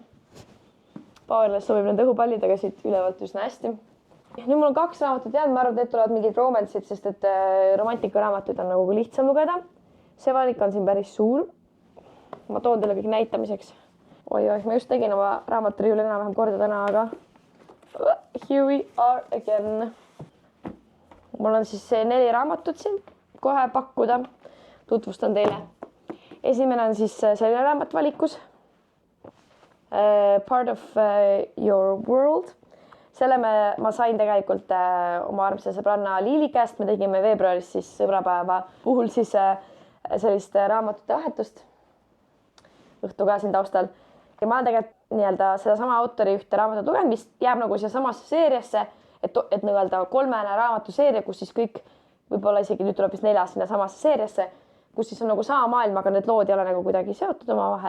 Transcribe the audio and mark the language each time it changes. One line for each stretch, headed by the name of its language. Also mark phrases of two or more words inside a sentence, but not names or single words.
Estonian: Powerless sobib nende õhupallidega siit ülevalt üsna hästi. Nüüd mul on 2 raamatut jäänud, ma arvan, et need tulevad mingid romansid, sest et romantikaraamatuid on nagu lihtsam lugeda. See valik on siin päris suur. Ma toon teile kõik näitamiseks. Oi, ma just tegin oma raamaturiiuli enam-vähem korda täna, aga
English: here we are again.
Estonian: Mul on siis 4 raamatut siin kohe pakkuda. Tutvustan teile. esimene on siis selline raamat valikus. Part of your world. Selle ma sain tegelikult oma armsa sõbranna Liili käest. Me tegime veebruaris siis sõbrapäeva puhul siis sellist raamatute vahetust. Õhtu ka siin taustal. Ja ma olen tegelikult nii-öelda sedasama autori ühte raamatut lugenud, mis jääb nagu siia samasse seeriasse, et nii-öelda 3 raamatuseeria, kus siis kõik, võib-olla isegi nüüd tuleb vist 4 sinna samasse seeriasse, kus siis on nagu sama maailm, aga need lood ei ole nagu kuidagi seotud oma vahel.